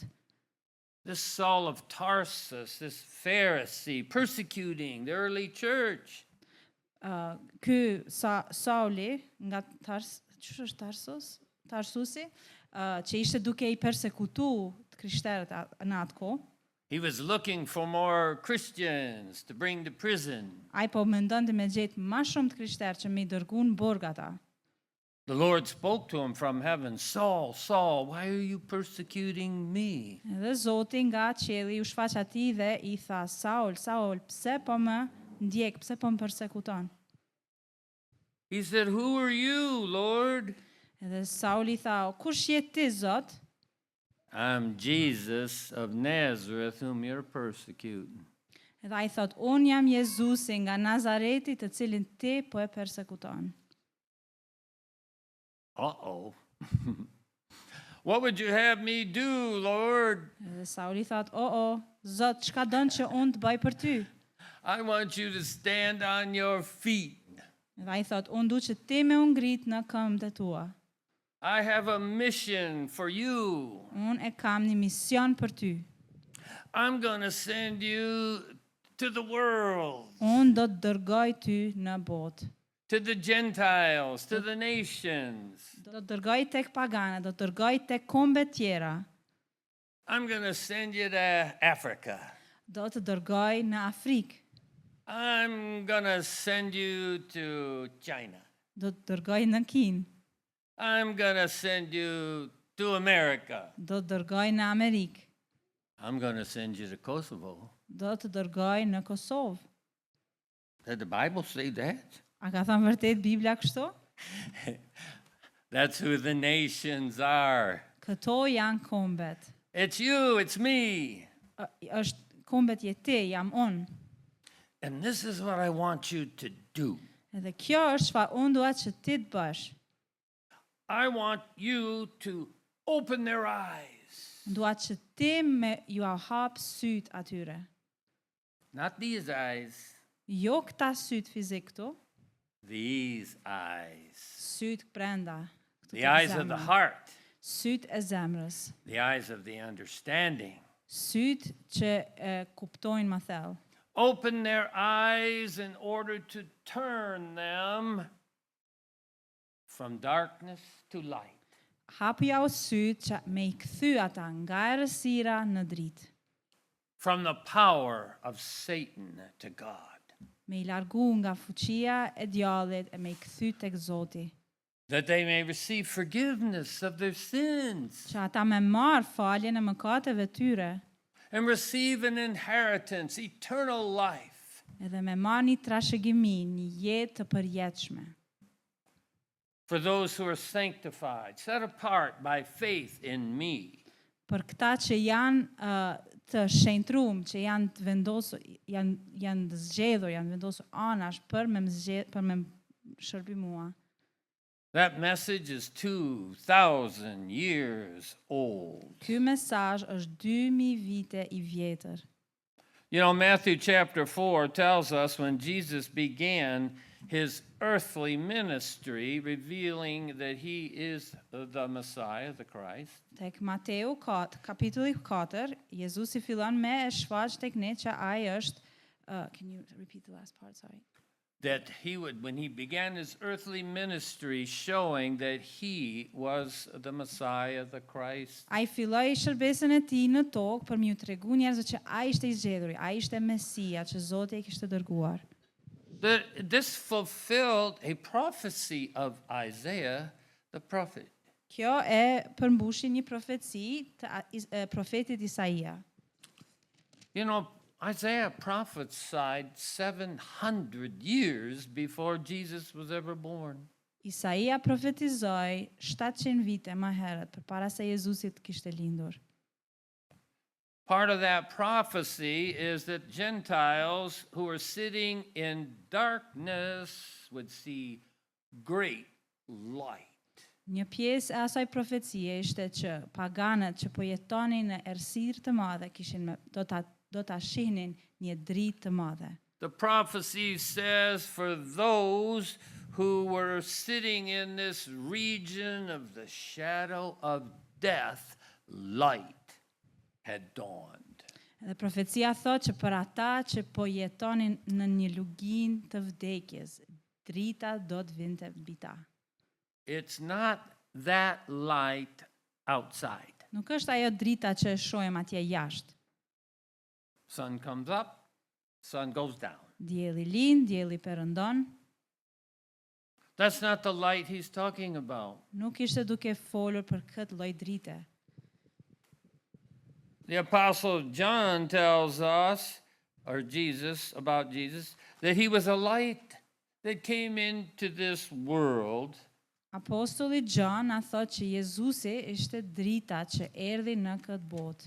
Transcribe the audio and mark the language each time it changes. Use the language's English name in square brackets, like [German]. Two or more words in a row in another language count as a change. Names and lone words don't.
[English] this Saul of Tarsus, this Pharisee, persecuting the early church, [Albanian] ky Sauli nga ç'është Tarsusi, që ishte duke I persekutu të krishterët në atë kohë. [English] he was looking for more Christians to bring to prison. [Albanian] Ai po mendonte me gjetë më shumë të krishterë që me I dërguar në burg ata. [English] The Lord spoke to him from heaven, Saul, Saul, why are you persecuting me? [Albanian] Edhe Zoti nga qielli u shfaq atij dhe I tha, Saul, Saul, pse po më ndjek, pse po më persekuton? [English] He said, who are you, Lord? [Albanian] Edhe Sauli tha, kush je ti, Zot? [English] I'm Jesus of Nazareth, whom you're persecuting. [Albanian] Edhe ai thot, unë jam Jezusi nga Nazareti të cilin ti po e persekuton. Uh-oh. [English] What would you have me do, Lord? [Albanian] Edhe Sauli thot, Zot, çka don që unë të bëj për ty? [English] I want you to stand on your feet. [Albanian] Edhe ai thot, unë du që ti me u ngrit në këmbët e tua. [English] I have a mission for you. [Albanian] Unë e kam një mision për ty. [English] I'm going to send you to the world, [Albanian] Unë do të dërgoj ty në botë. [English] to the Gentiles, to the nations. [Albanian] Do të dërgoj tek paganët, do të dërgoj tek kombet tjera. [English] I'm going to send you to Africa. [Albanian] Do të dërgoj në Afrikë. [English] I'm going to send you to China. [Albanian] Do të dërgoj në Kinë. [English] I'm going to send you to America. [Albanian] Do të dërgoj në Amerikë. [English] I'm going to send you to Kosovo. [Albanian] Do të dërgoj në Kosovë. [English] Did the Bible say that? [Albanian] A ka thënë vërtet Biblia kështu? [English] That's who the nations are. [Albanian] Këto janë kombet. [English] It's you, it's me. [Albanian] Është kombet je ti, jam unë. [English] And this is what I want you to do. [Albanian] Edhe kjo është çfarë unë dua që ti të bësh. [English] I want you to open their eyes. [Albanian] Dua që ti me ju hap syt atyre. [English] Not these eyes, [Albanian] Jo këta syt fizik këtu, [English] these eyes. [Albanian] syt brenda. këtu [English] The [Albanian] tek [English] eyes of the [Albanian] zemra. [English] heart, [Albanian] Syt e zemrës. [English] the eyes of the understanding. [Albanian] Syt që kuptojnë më thellë. [English] Open their eyes in order to turn them from darkness to light. [Albanian] Hapu ja u syt që me I kthy ata nga errësira në dritë. [English] From the power of Satan to God. [Albanian] Me I largu nga fuqia e djallit e me I kthy tek Zoti. [English] That they may receive forgiveness of their sins [Albanian] Që ata me marr faljen e mëkateve tyre, [English] and receive an inheritance, eternal life. [Albanian] edhe me marr një trashëgimi, një jetë të përjetshme. [English] For those who are sanctified, set apart by faith in me. [Albanian] Për këta që janë të shenjtruar, që janë të vendosur, janë të zgjedhur, janë vendosur anash për me shërbi mua. [English] That message is 2,000 years old. [Albanian] Ky mesazh është 2000 vite I vjetër. [English] You know, Matthew chapter 4 tells us when Jesus began his earthly ministry, revealing that he is the Messiah, the Christ. [Albanian] Tek Mateu 4, kapitulli 4, Jezusi fillon me e shfaq tek ne që ai është [English] can you repeat the last part, sorry? That he would, when he began his earthly ministry, showing that he was the Messiah, the Christ. [Albanian] Ai filloi shërbesin e tij në tokë për m'ju tregu njerëzve që ai ishte I zgjedhuri, ai ishte Mesia që Zoti e kishte dërguar. [English] That this fulfilled a prophecy of Isaiah, the prophet. [Albanian] Kjo e përmbushi një profeci të profetit Isaia. [English] You know, Isaiah prophesied 700 years before Jesus was ever born. [Albanian] Isaia profetizoi 700 vite më herët përpara se Jezusi të kishte lindur. [English] Part of that prophecy is that Gentiles who are sitting in darkness would see great light. [Albanian] Një pjesë e asaj profecie ishte që paganët që po jetonin në errësirë të madhe do ta shihnin një dritë të madhe. [English] The prophecy says for those who were sitting in this region of the shadow of death, light had dawned. [Albanian] Dhe profecia thot që për ata që po jetonin në një lugin të vdekjes, drita do të vinte mbi ta. [English] It's not that light outside. [Albanian] Nuk është ajo drita që e shohim atje jashtë. [English] Sun comes up, sun goes down. [Albanian] Dielli lind, dielli perëndon. [English] That's not the light he's talking about. [Albanian] Nuk ishte duke folur për këtë lloj drite. [English] The Apostle John tells us, or Jesus, about Jesus, that he was a light that came into this world. [Albanian] Apostolli John na thot që Jezusi ishte drita që erdhi në këtë botë.